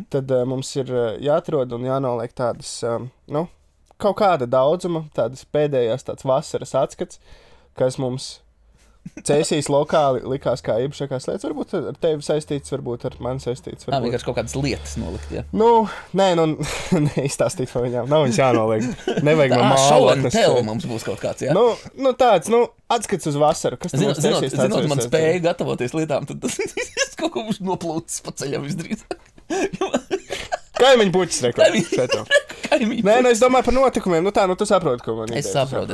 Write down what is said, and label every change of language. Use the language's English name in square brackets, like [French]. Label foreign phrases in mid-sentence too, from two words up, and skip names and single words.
[Latvian] Tad mums ir jāatrod un jānoliek tādas, kaut kāda daudzuma, tādas pēdējās tāds vasaras atskats, kas mums cēsīs lokāli likās kā īpašākās lietas. Varbūt ar tevi saistīts, varbūt ar mani saistīts. Vienkārši kaut kādas lietas nolikt, ja? Neizstāstīt par viņām. Nav viņas jānoliek. Nevajag man mālu. [English] Show and tell [Latvian] mums būs kaut kāds, ja? Tāds, atskats uz vasaru. Kas zinot, man spēja gatavoties lietām, tad tas kaut ko būs noplūcis pa ceļam visdrīzāk. Kaimiņu puķis reklāmas. Nē, es domāju par notikumiem. Tu saproti, ko man es saprotu.